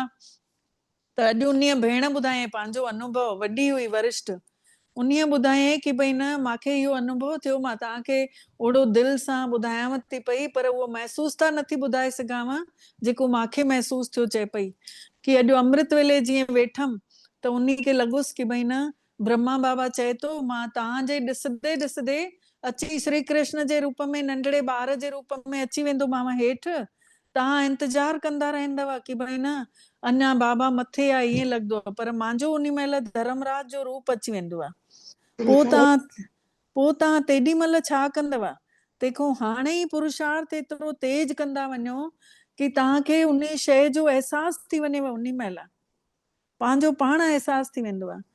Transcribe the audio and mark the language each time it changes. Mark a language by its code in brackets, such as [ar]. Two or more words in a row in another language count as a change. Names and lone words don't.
[sd] त अॼु उन भेण ॿुधायईं पंहिंजो अनुभव, वॾी हुई वरिष्ठ, उन ॿुधायईं कि भई न, मूंखे इहो अनुभव थियो, मां तव्हांखे ओड़ो दिलि सां ॿुधायांव थी पई, पर उहो महसूस त नथी ॿुधाए सघांव जेको मूंखे महसूस थियो। चए पई कि अॼु अमृत वेले जीअं वेठमि त उन खे लॻुसि कि भई न, ब्रह्मा बाबा चए थो मां तव्हांजे ॾिसंदे ॾिसंदे अची श्री कृष्ण जे रूप में, नंढड़े ॿार जे रूप में अची वेंदोमांव हेठि, तव्हां इंतजार कंदा रहंदव कि भई न अञा बाबा मथे आहे, ईअं लॻंदो आहे, पर मुंहिंजो उन महिल धर्मराज जो रूप अची वेंदो आहे। पोइ तव्हां तेॾी महिल छा कंदव? तंहिंखां हाणे ई पुरुषार्थ एतिरो तेज कंदा वञो कि तव्हांखे उन शइ जो अहसास थी वञेव, उन महिल पंहिंजो पाण अहसास थी वेंदो आहे।